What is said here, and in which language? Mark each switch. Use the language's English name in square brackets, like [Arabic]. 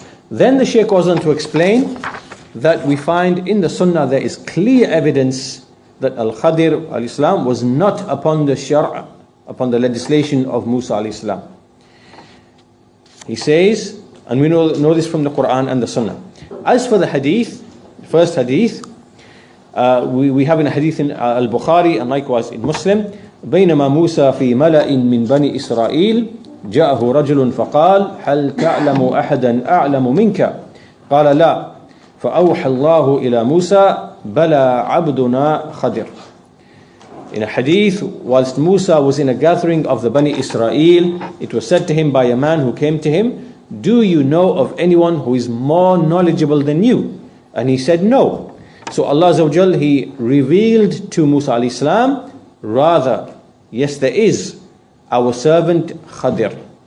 [English] Then the Shaykh goes on to explain that we find in the Sunnah there is clear evidence that Al-Khadir alayhi salam was not upon the Shariah, upon the legislation of Musa alayhi salam. He says, and we know this from the Quran and the Sunnah. As for the hadith, the first hadith, we have in a hadith in al-Bukhari and likewise in Muslim, [Arabic] بينما موسى في ملأ من بني إسرائيل جاءه رجل فقال هل تعلم أحدا أعلم منك قال لا فأوحى الله إلى موسى بلى عبدنا خضر. [English] In a hadith, whilst Musa was in a gathering of the Bani Israel, it was said to him by a man who came to him, do you know of anyone who is more knowledgeable than you? And he said no. So Allah Azza wa Jal, He revealed to Musa alayhi salam, rather, yes there is, our servant Khadir.